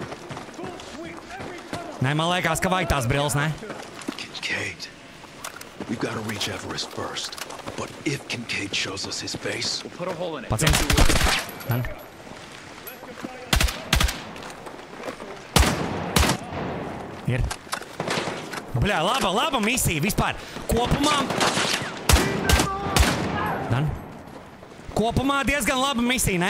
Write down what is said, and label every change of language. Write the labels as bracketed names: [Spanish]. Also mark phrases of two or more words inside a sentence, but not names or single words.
[Latvian] Nē, man liekas, ka vajag tās brilles, ne? [English] Kincaid. We've got to reach Everest first. But if Kincaid shows us his face... We'll put a hole in it. [Latvian] Pacients. Nē. Ir. Bļā, laba misija vispār. Kopumā diezgan laba misija, ne?